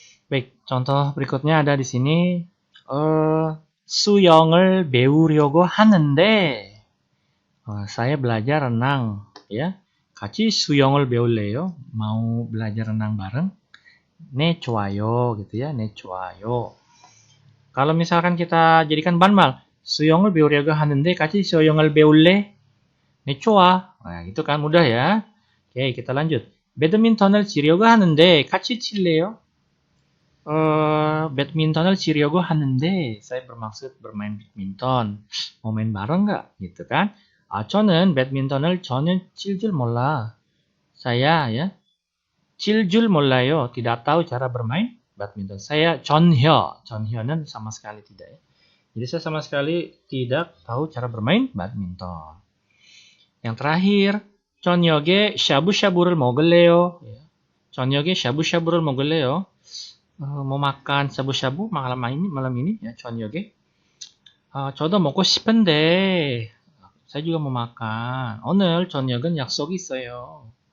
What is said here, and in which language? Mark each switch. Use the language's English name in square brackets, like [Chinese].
[Indonesian] Baik, contoh berikutnya ada di sini. [Korean] 수영을 배우려고 하는데 [Indonesian] saya belajar renang ya. [Korean] 같이 수영을 배울래요? [Indonesian] Mau belajar renang bareng? [Korean] 네, 좋아요 [Indonesian] gitu ya. [Korean] 네, 좋아요. [Indonesian] Kalau misalkan kita jadikan [Korean] 반말, 수영을 배우려고 하는데 같이 수영을 배울래? 네, 좋아. [Indonesian] Nah, itu kan mudah ya. Oke, kita lanjut. [Korean] 배드민턴을 치려고 하는데 같이 칠래요? 배드민턴을 치려고 하는데 [Indonesian] saya bermaksud bermain badminton. Mau main bareng nggak? Gitu kan? [Korean] 저는 배드민턴을 전혀 칠 줄 몰라. [Indonesian] Saya ya [Korean] 칠 줄 몰라요. [Indonesian] Tidak tahu cara bermain badminton. Saya 전혀는 sama sekali tidak ya. Jadi saya sama sekali tidak tahu cara bermain badminton. Yang terakhir, [Korean] 저녁에 샤브샤브를 먹을래요? 저녁에 샤브샤브를 먹을래요? [Indonesian] Mau makan shabu-shabu malam ini ya, 저녁에. [Korean] 저도 먹고 싶은데 [Indonesian] saya juga mau makan. [Korean] 오늘 저녁은 약속이 있어요.